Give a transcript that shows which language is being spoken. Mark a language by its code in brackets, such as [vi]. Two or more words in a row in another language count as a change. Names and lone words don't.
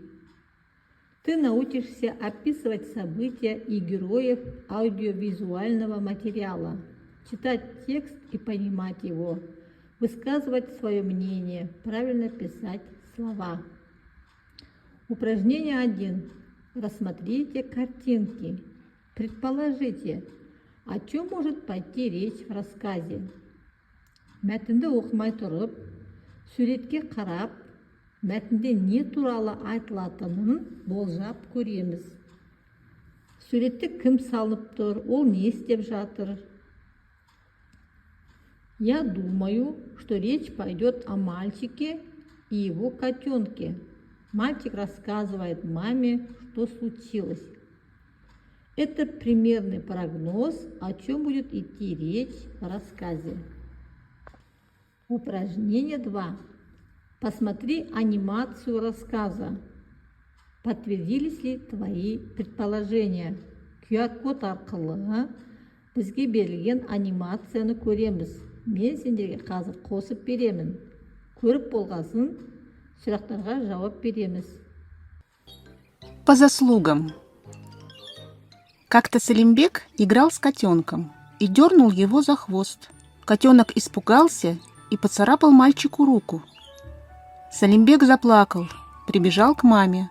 [ru] Ты научишься описывать события и героев аудиовизуального материала, читать текст и понимать его, высказывать свое мнение, правильно писать слова. Упражнение 1. Рассмотрите картинки. Предположите, о чем может пойти речь в рассказе. [kk] Мәтінді оқымай тұрып, суретке қарап, мәтінде не туралы айтылатынын болжап көреміз. Суретте кім салып тұр, ол не істеп жатыр? [ru] Я думаю, что речь пойдет о мальчике и его котенке. Мальчик рассказывает маме, что случилось. Это примерный прогноз, о чем будет идти речь в рассказе. Упражнение 2. Посмотри анимацию рассказа. Подтвердились ли твои предположения? [kk] QR-код арқылы бізге берілген анимацияны көреміз. Мен сендерге қазір қосып беремін. Көріп болғасын, сұрақтарға жауап береміз. [ru] По заслугам. Как-то Салимбек играл с котенком и дернул его за хвост. Котенок испугался и поцарапал мальчику руку. Салимбек заплакал, прибежал к маме.